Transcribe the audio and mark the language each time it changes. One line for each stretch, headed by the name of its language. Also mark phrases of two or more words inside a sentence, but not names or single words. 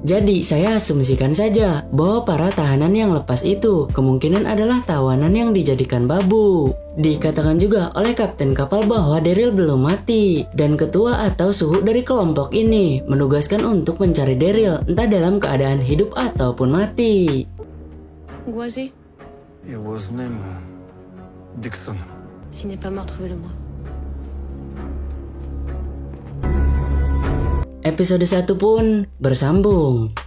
Indonesian: Jadi saya asumsikan saja bahwa para tahanan yang lepas itu kemungkinan adalah tawanan yang dijadikan babu. Dikatakan juga oleh kapten kapal bahwa Daryl belum mati, dan ketua atau suhu dari kelompok ini menugaskan untuk mencari Daryl entah dalam keadaan hidup ataupun mati.
French: Où est-il?
English: It was named Dixon.
French: S'il n'est pas mort, trouvez-le-moi.
Indonesian: Episode 1 pun bersambung.